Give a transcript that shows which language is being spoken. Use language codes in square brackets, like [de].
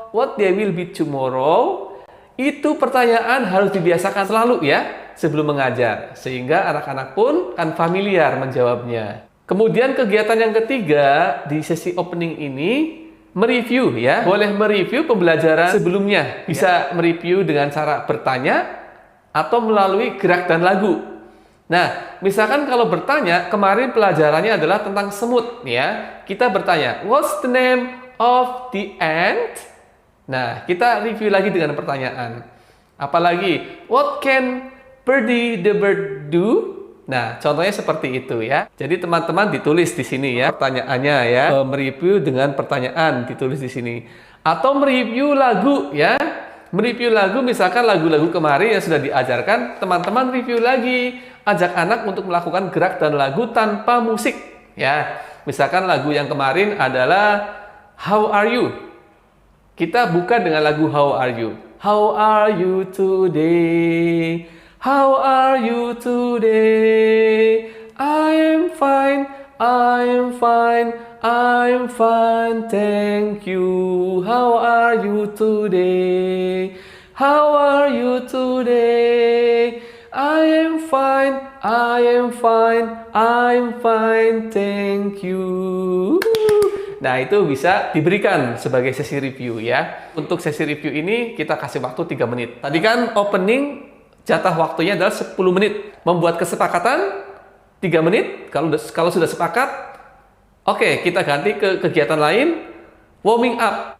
[en] What day will be tomorrow? [id] Itu pertanyaan harus dibiasakan selalu ya sebelum mengajar, sehingga anak-anak pun kan familiar menjawabnya. Kemudian kegiatan yang ketiga di sesi opening ini, mereview ya. Boleh mereview pembelajaran sebelumnya. Bisa mereview dengan cara bertanya atau melalui gerak dan lagu. Nah, misalkan kalau bertanya, kemarin pelajarannya adalah tentang semut ya. Kita bertanya, [en] what's the name of the ant? [id] Nah, kita review lagi dengan pertanyaan. Apalagi, [en] what can Birdie the bird do? [id] Nah, contohnya seperti itu ya. Jadi teman-teman ditulis di sini ya pertanyaannya ya. Mereview dengan pertanyaan ditulis di sini. Atau mereview lagu ya. Mereview lagu, misalkan lagu-lagu kemarin yang sudah diajarkan, teman-teman review lagi. Ajak anak untuk melakukan gerak dan lagu tanpa musik ya. Misalkan lagu yang kemarin adalah How Are You? Kita buka dengan lagu How Are You? [en] How are you today? How are you today? I am fine, I am fine, I am fine, thank you. How are you today? How are you today? I am fine, I am fine, I am fine, thank you. [id] Nah, itu bisa diberikan sebagai sesi review ya. Untuk sesi review ini kita kasih waktu 3 menit. Tadi kan opening jatah waktunya adalah 10 menit. Membuat kesepakatan 3 menit. Kalau sudah sepakat, oke, kita ganti ke kegiatan lain. Warming up.